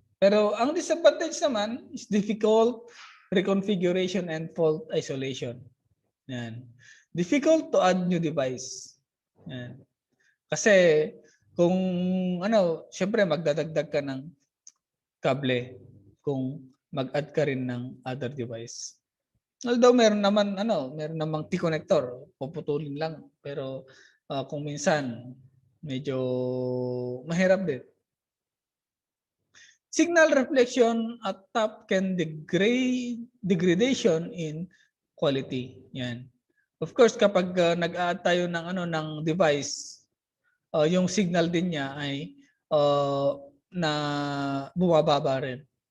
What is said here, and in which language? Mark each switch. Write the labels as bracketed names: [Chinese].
[Filipino] Pero ang [English] disadvantage naman is difficult reconfiguration and fault isolation. [Filipino] Yan. [English] Difficult to add new device. [Filipino] Yan. Kasi kung ano, syempre magdadagdag ka ng kable kung mag-add ka rin ng other device. Although meron namang T-connector, puputulin lang. Pero kung minsan medyo mahirap din. [English] Signal reflection at top can degradation in quality. [Filipino] Yan. Of course, kapag nag-add tayo ng device, yung signal din niya ay na bumababa rin.